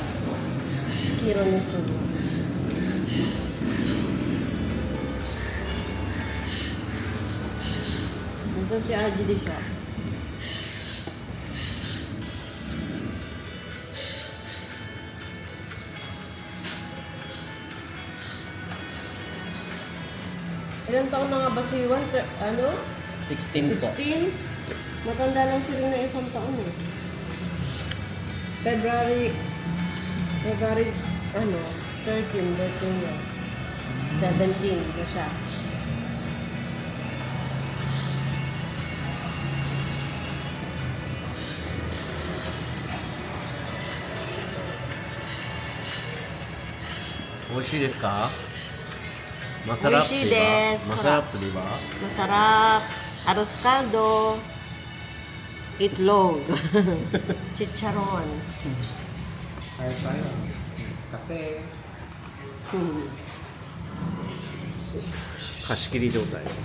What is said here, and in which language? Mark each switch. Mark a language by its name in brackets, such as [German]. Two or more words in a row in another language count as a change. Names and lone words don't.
[Japanese] 黄色にするの。優しい味でしょ。 [Filipino] Ilan taon na nga ba si Juan? 16 po. 16? Matanda lang siya rin na isang taon eh. February, 13 birthday niya. 17 na siya. [Japanese] おいしいですか? [Filipino] Masarap, [Japanese] Oishii [Filipino] di ba? [Japanese] desu. [Filipino] Masarap, di ba? Masarap. Arroz caldo. Itlog. Chicharon. Ayos tayo. Kape. [Japanese] 貸し切り状態。